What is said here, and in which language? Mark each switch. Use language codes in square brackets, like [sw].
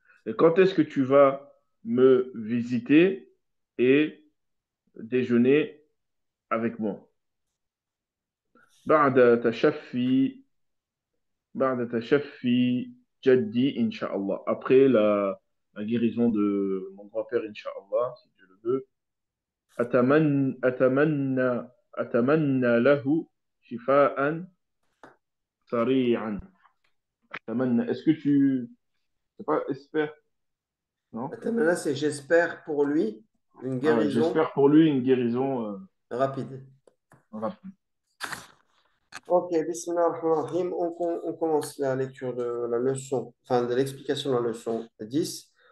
[fr] Et quand est-ce que tu vas me visiter et déjeuner avec moi? [ar] بعد تشفي بعد تشفي جدي إن شاء الله. [fr] Après la guérison de mon grand-père إن شاء الله, si Dieu le veut. [ar] أتمنى أتمنى له شفاء سريعا. [fr] أتمنى. Est-ce que tu... C'est pas espère, non? Attends, là, c'est j'espère pour lui une Ah ouais, guérison j'espère pour lui une guérison rapide. rapide. [ar] Ok, Bismillah ar-Rahman ar-Rahim. [fr] On commence la lecture de la leçon, enfin de l'explication de la leçon 10.